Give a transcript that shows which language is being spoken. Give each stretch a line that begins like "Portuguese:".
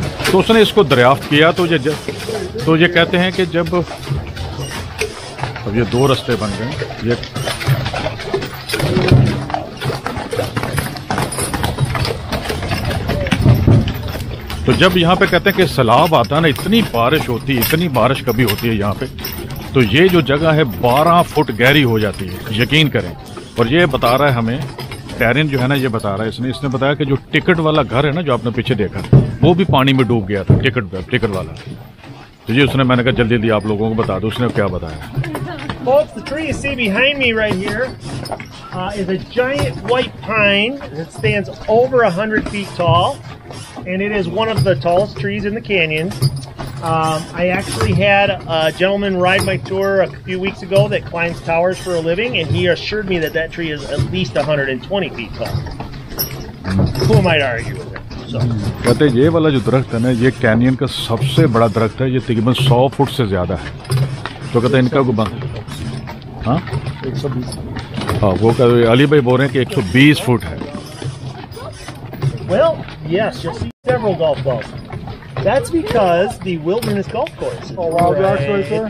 Hindi: तो उसने इसको दरियाफ्त किया, तो ये कहते हैं कि जब अब ये 2 रास्ते बन गए, ये तो जब यहाँ पे कहते हैं कि सैलाब आता है ना, इतनी बारिश होती है, इतनी बारिश कभी होती है यहाँ पे, तो ये जो जगह है 12 फुट गहरी हो जाती है, यकीन करें। और ये बता रहा है हमें, टैरिन जो है ना, ये बता रहा है, इसने बताया कि जो टिकट वाला घर है ना, जो आपने पीछे देखा, वो भी पानी में डूब गया था, टिकट वाला। तो ये उसने, मैंने कहा जल्दी जल्दी आप लोगों को बता दो उसने क्या बताया।
English: Folks, the tree you see behind me right here is a giant white pine that stands over 100 feet tall, and it is one of the tallest trees in the canyon. I actually had a gentleman ride my tour a few weeks ago that climbs towers for a living, and he assured me that that tree is at least 120 feet tall. Who might argue with that? So.
Hindi: कहते हैं ये वाला जो दरख्त है ना, ये canyon का सबसे बड़ा दरख्त है, ये तकरीबन 100 फुट से ज्यादा है। तो कहते हैं इनका को बंद, हाँ 120, हाँ वो अली भाई बोल रहे हैं कि 120 फुट है।
English: Well, yes, you'll see several golf balls. That's because the Wilderness Golf Course. Oh, wow, that's right there.